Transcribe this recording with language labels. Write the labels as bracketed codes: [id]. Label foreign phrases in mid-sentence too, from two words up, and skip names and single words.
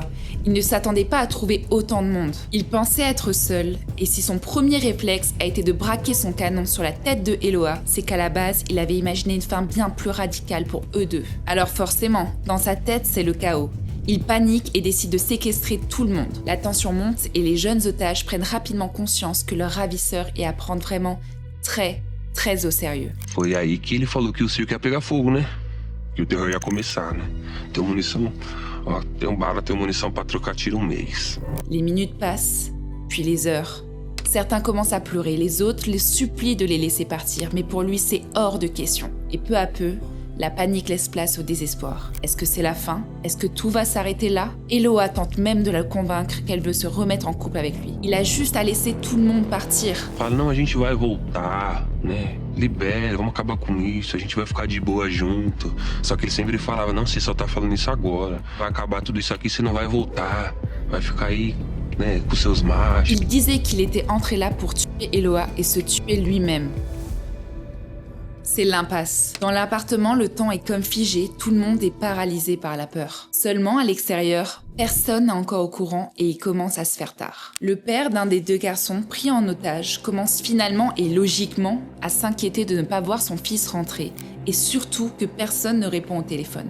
[fr] Il ne s'attendait pas à trouver autant de monde. Il pensait être seul, et si son premier réflexe a été de braquer son canon sur la tête de Eloa, c'est qu'à la base, il avait imaginé une fin bien plus radicale pour eux deux. Alors forcément, dans sa tête, c'est le chaos. Il panique et décide de séquestrer tout le monde. La tension monte et les jeunes otages prennent rapidement conscience que leur ravisseur est à prendre vraiment très au sérieux. [pt] Foi aí que ele falou que o circo ia pegar fogo, né? Que o terror ia começar, né? Tem munição, ó, tem bala, tem munição pra trocar tiro mês. [fr] Les minutes passent, puis les heures. Certains commencent à pleurer, les autres les supplient de les laisser partir, mais pour lui c'est hors de question. Et peu à peu, la panique laisse place au désespoir. Est-ce que c'est la fin? Est-ce que tout va s'arrêter là? Eloa tente même de la convaincre qu'elle veut se remettre en couple avec lui. Il a juste à laisser tout le monde partir. [pt] Fala, não, a gente vai voltar, né? Libera, vamos acabar com isso, a gente vai ficar de boa junto. Só que ele sempre falava, não, você só tá falando isso agora. Vai acabar tudo isso aqui, você não vai voltar. Vai ficar aí, né, com seus machos. [fr] Il disait qu'il était entré là pour tuer Eloa et se tuer lui-même. C'est l'impasse. Dans l'appartement, le temps est comme figé, tout le monde est paralysé par la peur. Seulement, à l'extérieur, personne n'est encore au courant et il commence à se faire tard. Le père d'un des 2 garçons pris en otage commence finalement et logiquement à s'inquiéter de ne pas voir son fils rentrer et surtout que personne ne répond au téléphone.